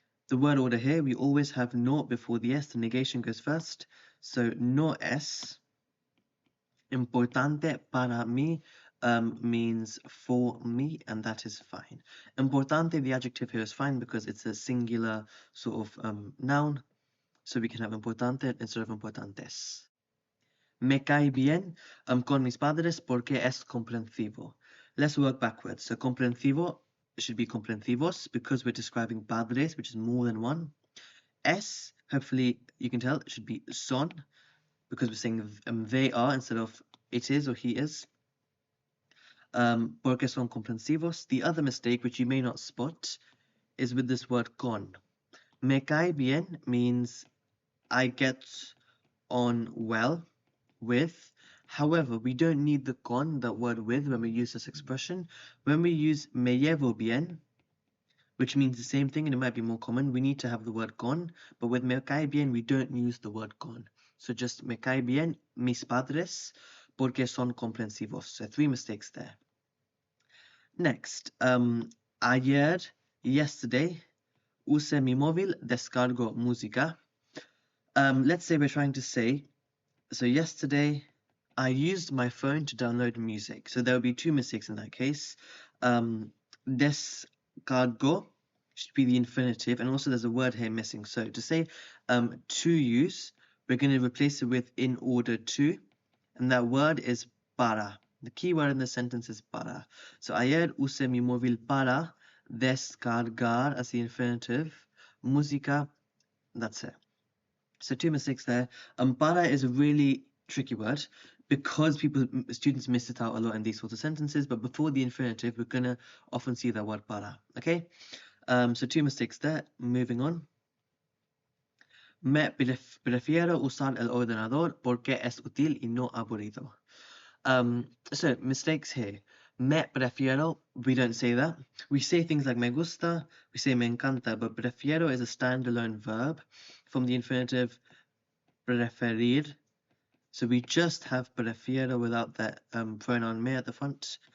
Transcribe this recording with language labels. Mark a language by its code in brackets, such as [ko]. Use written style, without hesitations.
[en] The word order here, we always have no before the S, the negation goes first. So [es] no es. Importante para mí [en] means for me, and that is fine. Importante, the adjective here is fine because it's a singular sort of noun. So we can have importante instead of importantes. [es] Me cae bien con mis padres porque es comprensivo. [en] Let's work backwards. So comprensivo should be comprensivos because we're describing padres, which is more than one. Es, hopefully you can tell, it should be son because we're saying they are instead of it is or he is. [es] Porque son comprensivos. [en] The other mistake, which you may not spot, is with this word con. [es] Me cae bien [en] means I get on well with. However, we don't need the con, that word with, when we use this expression. When we use [es] me llevo bien, [en] which means the same thing and it might be more common, we need to have the word con, but with [es] me cae bien, [en] we don't use the word con. So just [es] me cae bien mis padres porque son comprensivos. [en] So 3 mistakes there. Next, ayer, yesterday, [es] use mi móvil, descargo música. [en] Let's say we're trying to say, so yesterday, I used my phone to download music. So there will be 2 mistakes in that case. Descargo should be the infinitive, and also there's a word here missing. So to say to use, we're going to replace it with in order to, and that word is para. The key word in the sentence is para. So [es] ayer usé mi móvil para descargar [en] as the infinitive. Música, that's it. So 2 mistakes there. Para is a really tricky word because students miss it out a lot in these sorts of sentences, but before the infinitive, we're going to often see that word para, okay? So 2 mistakes there. Moving on. [es] Me prefiero usar el ordenador porque es útil y no aburrido. [en] So mistakes here. Me prefiero, we don't say that. We say things like [es] me gusta, [en] we say [es] me encanta, [en] but prefiero is a standalone verb from the infinitive preferir. So we just have prefiero without that pronoun me at the front.